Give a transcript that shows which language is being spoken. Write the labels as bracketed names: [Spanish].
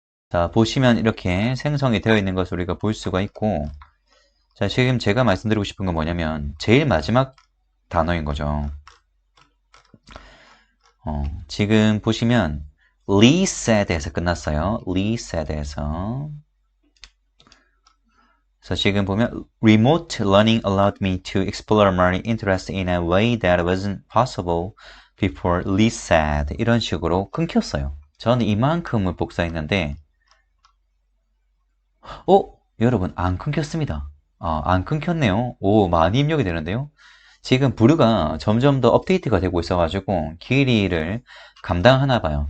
[Korean] 자, 보시면 이렇게 생성이 되어 있는 것을 우리가 볼 수가 있고, 자, 지금 제가 말씀드리고 싶은 건 뭐냐면 제일 마지막 단어인 거죠. 지금 보시면 Lee said에서 끝났어요. Lee said에서. 그래서 지금 보면 [English] Remote learning allowed me to explore my interest in a way that wasn't possible before, Lee said. [Korean] 이런 식으로 끊겼어요. 저는 이만큼을 복사했는데 여러분 안 끊겼습니다. 안 끊겼네요. 많이 입력이 되는데요. 지금 브루가 점점 더 업데이트가 되고 있어가지고 길이를 감당하나 봐요.